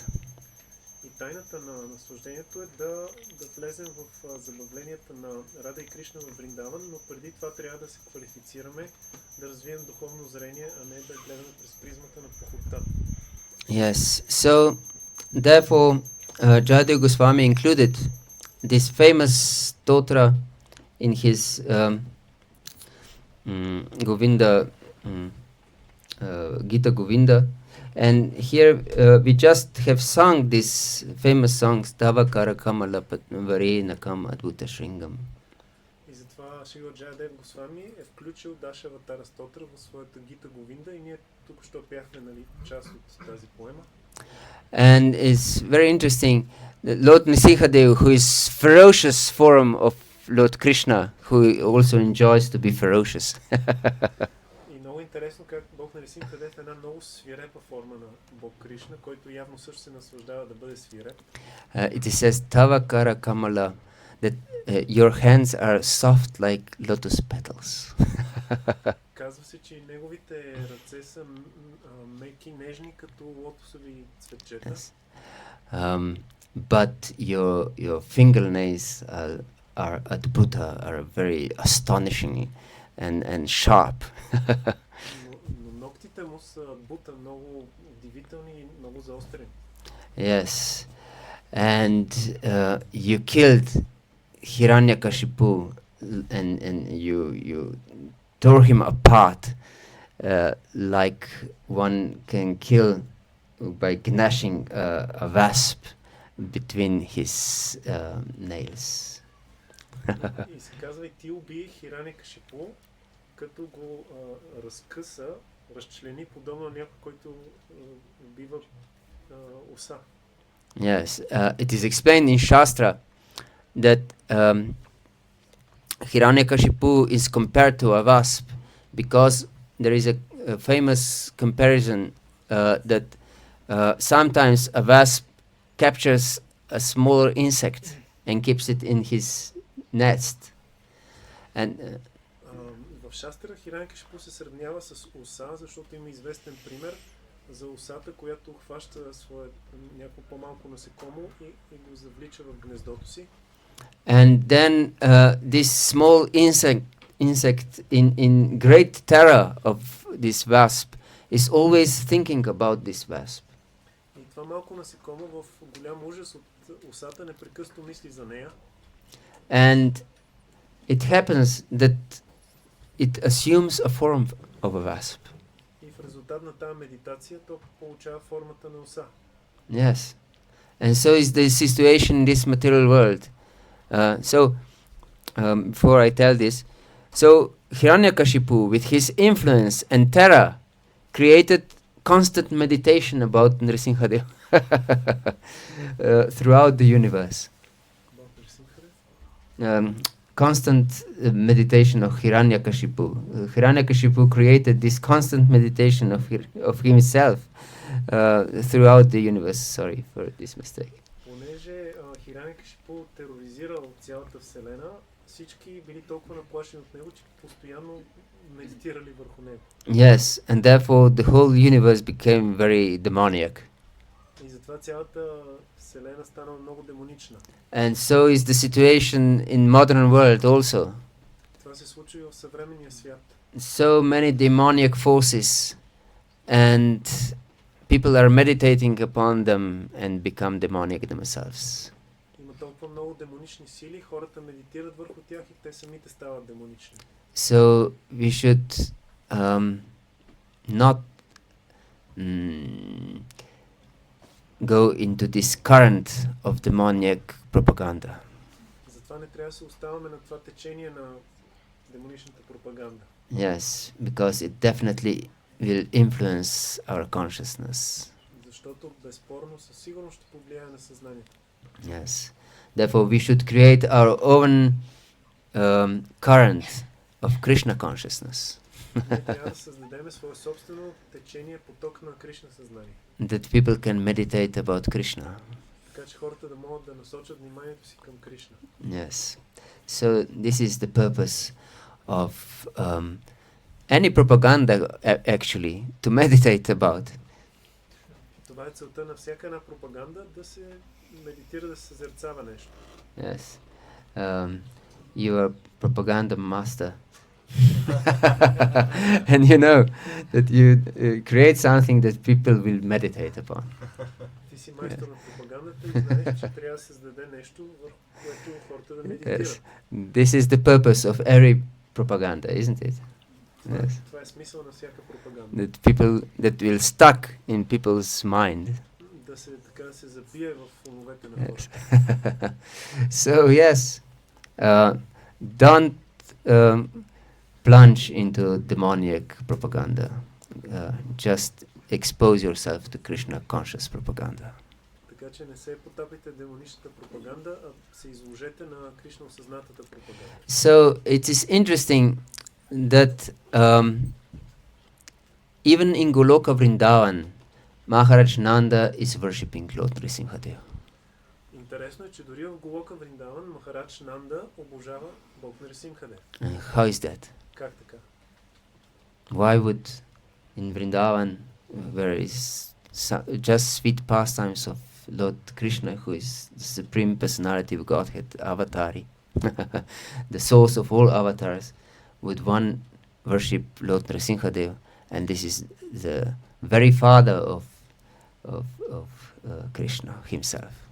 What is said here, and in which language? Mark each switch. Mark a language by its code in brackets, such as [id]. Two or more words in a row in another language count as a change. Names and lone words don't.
[bg] И тайната на наслаждението е да влезем в забавленията на Рада и Кришна в Вриндаван, но преди това трябва да се квалифицираме, да развием духовно зрение, а не да гледаме през призмата на похотта. [en] Yes, so therefore Jayadeva Goswami included this famous stotra in his Govinda, Gita Govinda, and here we just have sung this famous song Tava Kara Kamala Patnavare Nakam Adbhuta Shringam. [bg] И затова Шрила Джайадев Госвами е включил Дашаватара стотра в своята Гита Говинда и ние тук що пяхме, нали, част от тази поема. [en] And it's very interesting that Lord Nṛsiṁhadeva, who is ferocious form of Lord Krishna, who also enjoys to be ferocious. [bg] И много интересно как Бог Нрсимхадев е една много свирепа форма на Бог Кришна, който явно също се наслаждава да бъде свиреп. [en] It says Tava Kara Kamala, that your hands are soft like lotus petals. [bg] Казва се, че неговите ръце са меки, нежни като лотосови цветчета. [en] Yes. But your fingernails are adbhuta, are very astonishing and sharp. [bg] Но ногтите му са адбута, много удивителни и много заострени. [en] Yes. And you killed Hiranyakashipu and you tore him apart like one can kill by gnashing a wasp between his nails. [bg] И се казва, и ти уби Хираникашипу, като го разкъса, разчлени, подобно на някой, който убива оса. [en] Yes, it is explained in Shastra that Hiranyakashipu is compared to a wasp because there is a famous comparison that sometimes a wasp captures a smaller insect and keeps it in his nest. And [bg] в Шастра Хираникашипу се сравнява с оса, защото има известен пример за осата, която хваща някакво по-малко насекомо и го завлича в гнездото си. [en] And then this small insect in great terror of this wasp is always thinking about this wasp. [bg] И това малко насекомо в голям ужас от осата непрекъснато мисли за нея. [en] And it happens that it assumes a form of a wasp. [bg] И в резултат на тази медитация то получава формата на оса. [en] Yes. And so is the situation in this material world. Before I tell this, so Hiranyakashipu, with his influence and terror, created constant meditation about Nṛsiṁhadeva throughout the universe. Constant meditation of Hiranyakashipu. Hiranyakashipu created this constant meditation of himself throughout the universe. Sorry for this mistake. [bg] Понеже Хираникашипу тероризирал цялата вселена, всички били толкова наплашени от него, че постоянно медитирали върху него. [en] Yes, and therefore the whole universe became very demoniac. [bg] И затова цялата вселена стана много демонична. [en] And so is the situation in modern world also. [bg] Това се случва и в съвременния свят. [en] So many demoniac forces, and people are meditating upon them and become demonic themselves. [bg] Има толкова много демонични сили, хората медитират върху тях и те самите стават демонични. [en] So we should not go into this current of demoniac propaganda. [bg] Затова не трябва да се оставаме на това течение на демоничната пропаганда. [en] Yes, because it definitely will influence our consciousness. [bg] Защото безспорно със сигурност ще повлияе на съзнанието. [en] Yes. Therefore, we should create our own current of Krishna consciousness. [bg] Ние трябва да създадем свое собствено течение, поток на Кришна съзнание. [en] That people can meditate about Krishna. [bg] Така че хората да могат да насочат вниманието си към Кришна. [en] Yes. So this is the purpose of any propaganda actually to meditate about. [bg] Това е целта на всяка една пропаганда, да се медитира, да се съзерцава нещо. [en] Yes. You are propaganda master. And you know that you create something that people will meditate upon. [bg] Ти си майстор на пропагандата и знаеш, че трябва да създаде нещо, върху което хората да медитират. [en] Yes. This is the purpose of every propaganda, isn't it? Yes. [bg] Това е смисъл на всяка пропаганда. [en] That people that will stuck in people's mind. [bg] Да се така да се забие в умовете на хората. [en] Yes. So yes, don't plunge into demoniac propaganda. Just expose yourself to Krishna conscious propaganda. [bg] Така че не се потапите демоничната пропаганда, а се изложете на Кришна осъзнатата пропаганда. [en] So it is interesting that even in Goloka Vrindavan, Maharaj Nanda is worshipping Lord Nṛsiṁhadeva. [bg] Интересно е, че дори в Голока Вриндаван Махарадж Нанда обожава Бог Нрсимхадев. [en] How is that? [bg] Как така? [en] Why would in Vrindavan, where is just sweet pastimes of Lord Krishna, who is the supreme personality of Godhead, Avatari, the source of all avatars, would one worship Lord Nṛsiṁhadeva, and this is the very father of Krishna himself.